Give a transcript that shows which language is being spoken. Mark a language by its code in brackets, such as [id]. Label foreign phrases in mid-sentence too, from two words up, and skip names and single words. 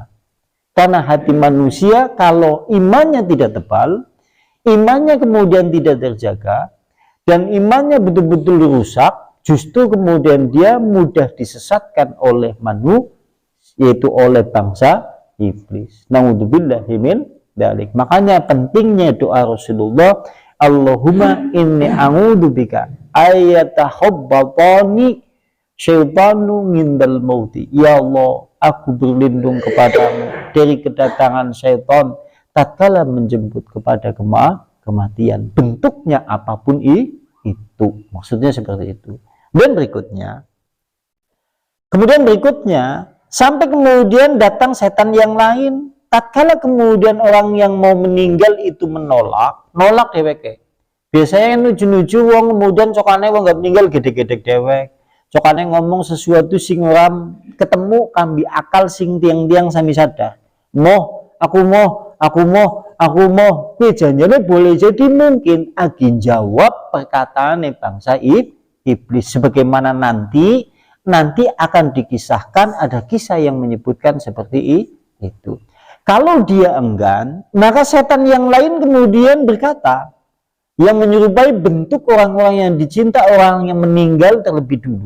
[id] Karena hati manusia kalau imannya tidak tebal, imannya kemudian tidak terjaga, dan imannya betul-betul rusak, justru kemudian dia mudah disesatkan oleh manusia, yaitu oleh bangsa iblis. [ar] نعوذ بالله من ذلك. [id] Makanya pentingnya doa Rasulullah, [ar] اللهم إني أعوذ بك أن يتخبطني الشيطان عند الموت. يا الله, [id] aku berlindung kepadamu dari kedatangan syaitan tatkala menjemput kepada kematian. Bentuknya apapun itu. Maksudnya seperti itu. Dan berikutnya sampai kemudian datang setan yang lain. Tatkala kemudian orang yang mau meninggal itu nolak dewek. [jv] Biasanya nuju-nuju wong kemudian cokane wong gak meninggal gede-gede dewek. Cokane ngomong sesuatu sing ora ketemu kambi akal sing tiang-tiang sami sadar. [id] Aku mau. Janjane boleh jadi mungkin agin jawab perkataan bangsa iblis, sebagaimana nanti akan dikisahkan, ada kisah yang menyebutkan seperti itu. Kalau dia enggan, maka setan yang lain kemudian berkata, yang menyerupai bentuk orang-orang yang dicinta, orang yang meninggal terlebih dulu.